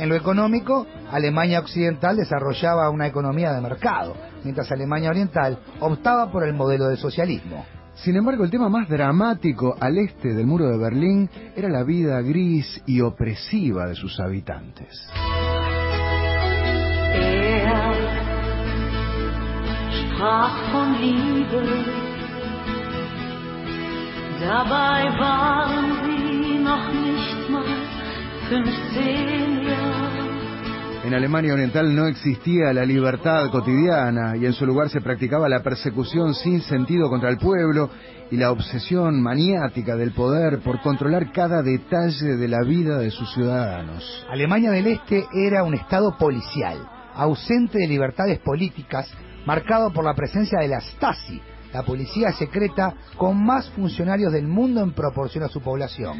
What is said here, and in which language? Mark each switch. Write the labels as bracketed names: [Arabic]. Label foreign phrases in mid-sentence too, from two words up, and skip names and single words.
[Spanish] En lo económico, Alemania Occidental desarrollaba una economía de mercado, mientras Alemania Oriental optaba por el modelo de socialismo. Sin embargo, el tema más dramático al este del muro de Berlín era la vida gris y opresiva de sus habitantes. [German] Sprach von Liebe, dabei waren sie noch nicht mal 15 Jahre. [Spanish] En Alemania Oriental no existía la libertad cotidiana y en su lugar se practicaba la persecución sin sentido contra el pueblo y la obsesión maniática del poder por controlar cada detalle de la vida de sus ciudadanos. Alemania del Este era un estado policial, ausente de libertades políticas, marcado por la presencia de la Stasi, la policía secreta con más funcionarios del mundo en proporción a su población.